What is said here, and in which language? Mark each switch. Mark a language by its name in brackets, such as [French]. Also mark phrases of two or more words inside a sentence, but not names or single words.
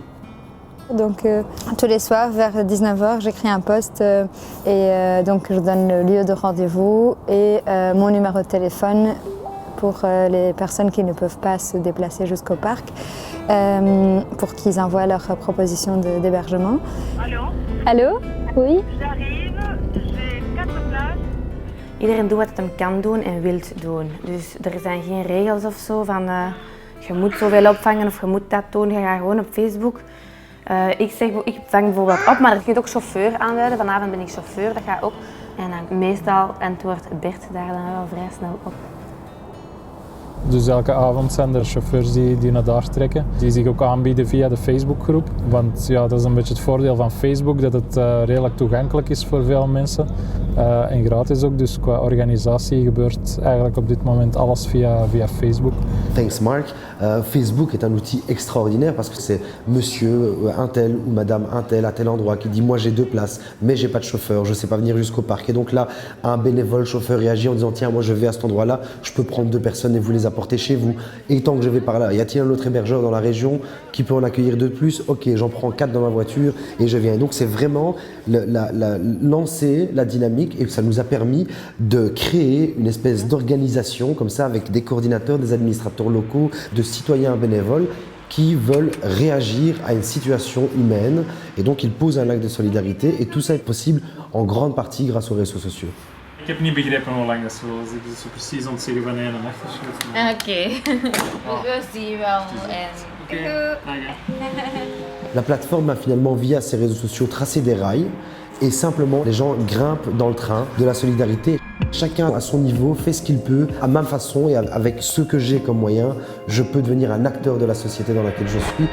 [French] Donc tous les soirs vers 19h, j'écris un post et donc je donne le lieu de rendez-vous et mon numéro de téléphone pour les personnes qui ne peuvent pas se déplacer jusqu'au parc, pour qu'ils envoient leurs propositions d'hébergement. Allô? Allô? Oui? J'arrive, j'ai 4 places. [Dutch] Iedereen doet wat hij kan doen en wil doen. Dus er zijn geen regels of zo van je moet zoveel opvangen of je moet dat doen. Je gaat gewoon op Facebook. Ik vang bijvoorbeeld op, maar je kunt ook chauffeur aanduiden. Vanavond ben ik chauffeur, dat gaat ook. En dan meestal antwoordt Bert daar dan wel vrij snel op. Dus elke avond zijn er chauffeurs die naar daar trekken, die zich ook aanbieden via de Facebookgroep. Want ja, dat is een beetje het voordeel van Facebook, dat het redelijk toegankelijk is voor veel mensen. En gratis ook, dus qua organisatie gebeurt eigenlijk op dit moment alles via Facebook. [English] Thanks Mark. [French] Facebook est un outil extraordinaire parce que c'est monsieur un tel ou madame un tel à tel endroit qui dit moi j'ai 2 places mais j'ai pas de chauffeur, je sais pas venir jusqu'au parc. Et donc là, un bénévole chauffeur réagit en disant tiens moi je vais à cet endroit-là, je peux prendre 2 personnes et vous les apporter chez vous. Et tant que je vais par là, y a-t-il un autre hébergeur dans la région qui peut en accueillir 2 de plus? Ok, j'en prends 4 dans ma voiture et je viens. Et donc c'est vraiment lancer la dynamique et ça nous a permis de créer une espèce d'organisation comme ça avec des coordinateurs, des administrateurs locaux, de citoyens bénévoles qui veulent réagir à une situation humaine et donc ils posent un acte de solidarité et tout ça est possible en grande partie grâce aux réseaux sociaux. [Dutch] Ik heb niet begrepen hoe lang dat zo was. Ik dus zo precies aan het zeggen van 1 nacht of zo. Oké, we zien wel. [French] La plateforme a finalement via ses réseaux sociaux tracé des rails et simplement les gens grimpent dans le train de la solidarité. Chacun à son niveau fait ce qu'il peut, à ma façon et avec ce que j'ai comme moyen, je peux devenir un acteur de la société dans laquelle je suis.